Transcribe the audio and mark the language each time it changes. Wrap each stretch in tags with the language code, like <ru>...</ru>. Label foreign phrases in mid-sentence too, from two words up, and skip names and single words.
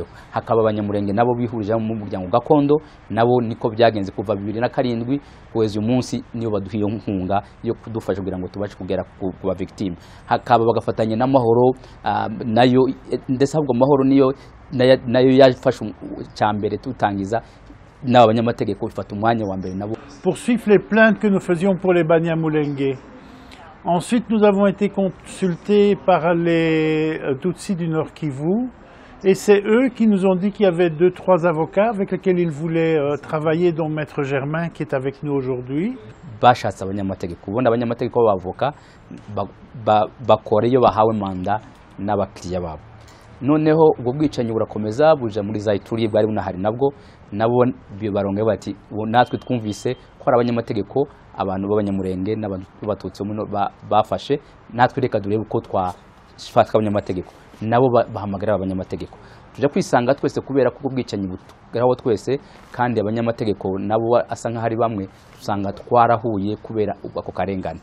<rw>Hakaba abanyamurenge nabo bihurije mu muryango gakondo, nabo niko byagenze kuva 2007 kwezi umunsi niyo baduhiye nkunga yo kudufasha kugira ngo tubashe kugera ku ba victim. Hakaba bagafatanya n'amahoro nayo ndetse ahubwo amahoro niyo nayo yafashe cyambere tutangiza n'abanyamategeko bifata umwanya wa mbere nabo.</rw> <fr>Poursuivre les plaintes que nous faisions pour les Banyamulenge. Ensuite, nous avons été consultés par les Tutsis du Nord Kivu et c'est eux qui nous ont dit qu'il y avait 2-3 avocats avec lesquels ils voulaient travailler, dont Maître Germain qui est avec nous aujourd'hui.</fr> <rw>Bashatse abanyamategeko ubona abanyamategeko b'avoka bakora iyo bahawe manda n'abakiriya babo. Noneho ubwo bwicanyi burakomeza buja muri za Ituri bwari bunahari nabwo baronge bati natwe twumvise ko ari abanyamategeko abantu b'abanyamurenge n'abantu batutse bafashe natwe reka durebe uko twafata abanyamategeko nabo bahamagara abanyamategeko tujya kwisanga twese kubera ko ubwicanyi butugeraho twese kandi abanyamategeko nabo asa nka hari bamwe usanga twarahuye kubera ako karengane.</rw>